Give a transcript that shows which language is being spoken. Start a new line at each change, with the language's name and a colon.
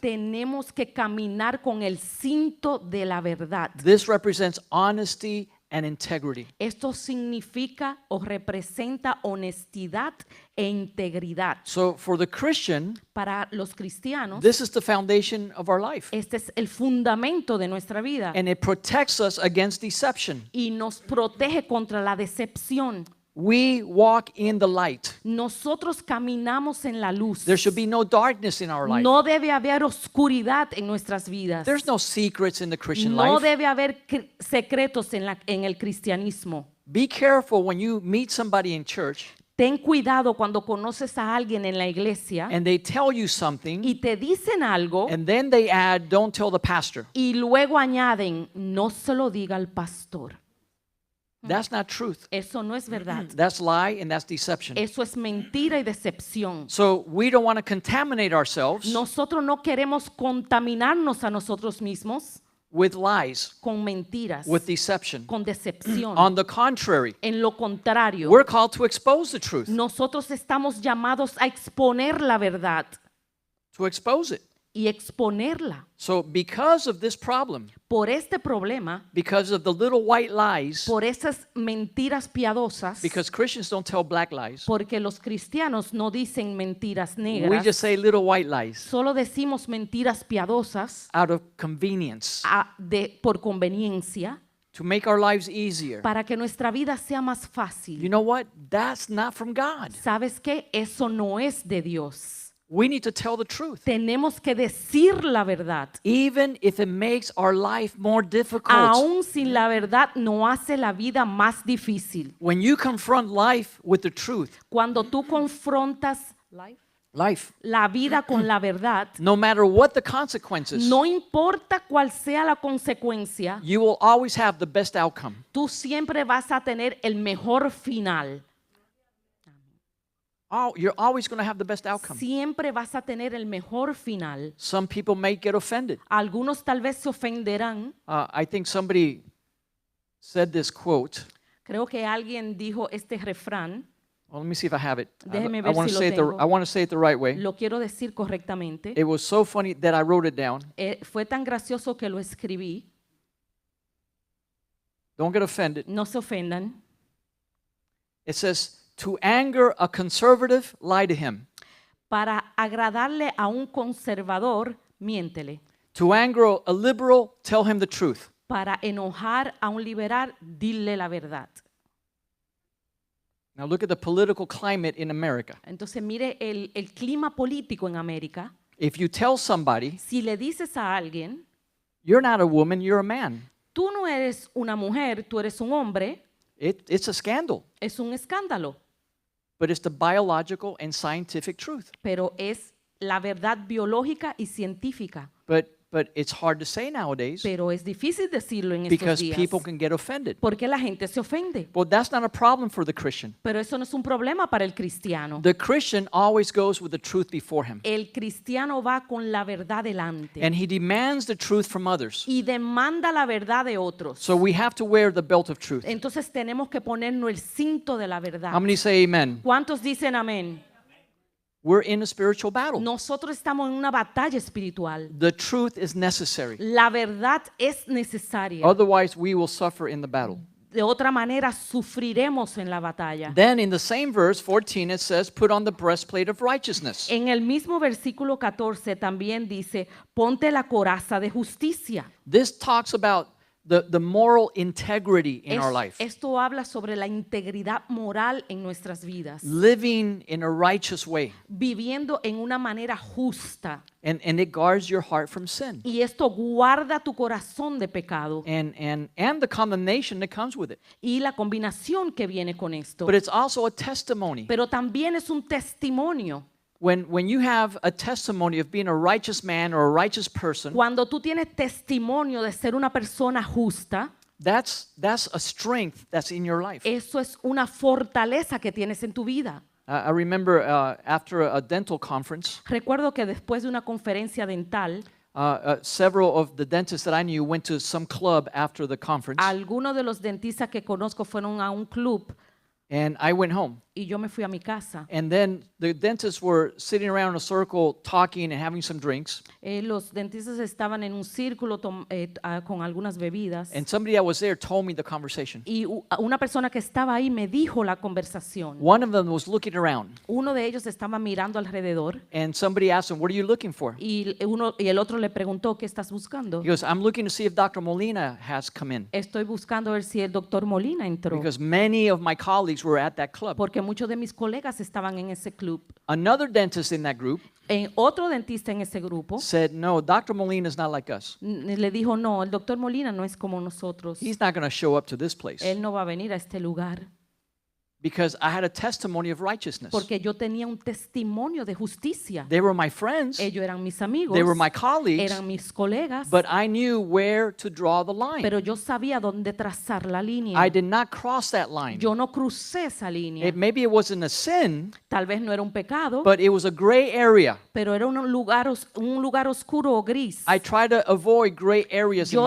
Spanish: Tenemos que caminar con el cinto de la verdad.
English: This represents honesty and integrity.
Spanish: Esto significa o representa honestidad e integridad.
English: So for the Christian,
Spanish: Para los cristianos,
English: this is the foundation of our life.
Spanish: este es el fundamento de nuestra vida
English: And it protects us against deception.
Spanish: y nos protege contra la decepción.
English: We walk in the light.
Spanish: Nosotros caminamos en la luz.
English: There should be no darkness in our life.
Spanish: No debe haber oscuridad en nuestras vidas.
English: There's no secrets in the Christian
Spanish: No
English: life.
Spanish: debe haber secretos en el cristianismo.
English: Be careful when you meet somebody in church
Spanish: Ten cuidado cuando conoces a alguien en la iglesia
English: and they tell you something
Spanish: y te dicen algo
English: and then they add, don't tell the pastor.
Spanish: y luego añaden, no se lo diga al pastor.
English: That's not truth.
Spanish: Eso no es verdad.
English: That's lie and that's deception.
Spanish: Eso es mentira y decepción.
English: So we don't want to contaminate ourselves
Spanish: Nosotros no queremos contaminarnos a nosotros mismos
English: with lies,
Spanish: con mentiras,
English: with deception.
Spanish: con decepción.
English: On the contrary,
Spanish: En lo contrario,
English: we're called to expose the truth,
Spanish: nosotros estamos llamados a exponer la verdad
English: to expose it.
Spanish: y exponerla.
English: So because of this problem,
Spanish: Por este problema,
English: because of the little white lies,
Spanish: por esas mentiras piadosas,
English: because Christians don't tell black lies,
Spanish: porque los cristianos no dicen mentiras
English: we
Spanish: negras,
English: just say little white lies
Spanish: solo decimos mentiras piadosas
English: out of convenience
Spanish: por conveniencia,
English: to make our lives easier.
Spanish: para que nuestra vida sea más
English: You
Spanish: fácil.
English: know what? That's not from God.
Spanish: ¿Sabes qué? Eso no es de Dios.
English: We need to tell the truth,
Spanish: Tenemos que decir la verdad.
English: even if it makes our life more difficult.
Spanish: Aún sin la verdad no hace la vida más difícil.
English: When you confront life with the truth,
Spanish: Cuando tú confrontas
English: life,
Spanish: la vida con la verdad,
English: no matter what the consequences,
Spanish: no importa cuál sea la consecuencia,
English: you will always have the best outcome.
Spanish: tú siempre vas a tener el mejor final.
English: Oh, you're always going to have the best outcome.
Spanish: Siempre vas a tener el mejor final.
English: Some people may get offended.
Spanish: Algunos tal vez se ofenderán.
English: I think somebody said this quote.
Spanish: Creo que alguien dijo este refrán.
English: Well, let me see if I have it.
Spanish: Déjeme
English: I
Spanish: ver
English: want
Spanish: si
English: to say it
Spanish: tengo.
English: I want to say it the right way.
Spanish: Lo quiero decir correctamente.
English: It was so funny that I wrote it down.
Spanish: Fue tan gracioso que lo escribí.
English: Don't get offended.
Spanish: No se ofendan.
English: It says, to anger a conservative, lie to him.
Spanish: Para agradarle a un conservador, miéntele.
English: To anger a liberal, tell him the truth.
Spanish: Para enojar a un liberal, dile la verdad.
English: Now look at the political climate in America.
Spanish: Entonces mire el clima político en América.
English: If you tell somebody,
Spanish: Si le dices a alguien,
English: you're not a woman, you're a man,
Spanish: tú no eres una mujer, tú eres un hombre,
English: it's a scandal.
Spanish: es un escándalo.
English: But it's the biological and scientific truth.
Spanish: Pero es la verdad biológica y científica.
English: But it's hard to say nowadays
Spanish: Pero es difícil decirlo en estos
English: because
Spanish: días.
English: people can get offended.
Spanish: Porque la gente se ofende.
English: Well, that's not a problem for the Christian.
Spanish: Pero eso no es un problema para el cristiano.
English: The Christian always goes with the truth before him.
Spanish: El cristiano va con la verdad delante
English: And he demands the truth from others.
Spanish: y demanda la verdad de otros.
English: So we have to wear the belt of truth.
Spanish: Entonces tenemos que ponernos el cinto de la verdad.
English: How many say amen?
Spanish: ¿Cuántos dicen amén?
English: We're in a spiritual battle.
Spanish: Nosotros estamos en una batalla espiritual.
English: The truth is necessary.
Spanish: La verdad es necesaria.
English: Otherwise, we will suffer in the battle.
Spanish: De otra manera, sufriremos en la batalla.
English: Then in the same verse 14 it says, put on the breastplate of righteousness.
Spanish: En el mismo versículo 14 también dice, ponte la coraza de justicia.
English: This talks about the moral integrity in our life.
Spanish: Esto habla sobre la integridad moral en nuestras vidas.
English: Living in a righteous way.
Spanish: Viviendo en una manera justa.
English: And it guards your heart from sin.
Spanish: Y esto guarda tu corazón de pecado.
English: And the condemnation that comes with it.
Spanish: Y la combinación que viene con esto.
English: But it's also a testimony.
Spanish: Pero también es un testimonio.
English: When you have a testimony of being a righteous man or a righteous person,
Spanish: Cuando tú tienes testimonio de ser una persona justa,
English: that's a strength that's in your life.
Spanish: eso es una fortaleza que tienes en tu vida.
English: I remember after a dental conference,
Spanish: Recuerdo que después de una conferencia dental,
English: several of the dentists that I knew went to some club after the conference,
Spanish: algunos de los dentistas que conozco fueron a un club
English: and I went home.
Spanish: y yo me fui a mi casa.
English: And then the dentists were sitting around in a circle talking and having some drinks.
Spanish: Los dentistas estaban en un círculo con algunas bebidas.
English: And somebody that was there told me the conversation.
Spanish: Y una persona que estaba ahí me dijo la conversación.
English: One of them was looking around.
Spanish: Uno de ellos estaba mirando alrededor.
English: And somebody asked him, "What are you looking for?"
Spanish: Y el otro le preguntó, ¿qué estás buscando?
English: He goes, "I'm looking to see if Dr. Molina has come in."
Spanish: Estoy buscando ver si el doctor Molina entró.
English: Because many of my colleagues were at that club.
Spanish: Porque muchos de mis colegas estaban en ese club.
English: Another dentist in that group
Spanish: Otro dentista en ese grupo
English: said, "No, Dr. Molina is not like us.
Spanish: le dijo, no, el doctor Molina no es como nosotros.
English: He's not going to show up to this place."
Spanish: Él no va a venir a este lugar.
English: Because I had a testimony of righteousness.
Spanish: Porque yo tenía un testimonio de justicia.
English: They were my friends.
Spanish: Ellos eran mis amigos.
English: They were my colleagues.
Spanish: Eran mis colegas.
English: But I knew where to draw the line.
Spanish: Pero yo sabía dónde trazar la línea.
English: I did not cross that line.
Spanish: Yo no crucé esa línea.
English: Maybe it wasn't a sin,
Spanish: Tal vez no era un pecado,
English: but it was a gray area.
Spanish: pero era un lugar oscuro o gris.
English: I try to avoid gray areas in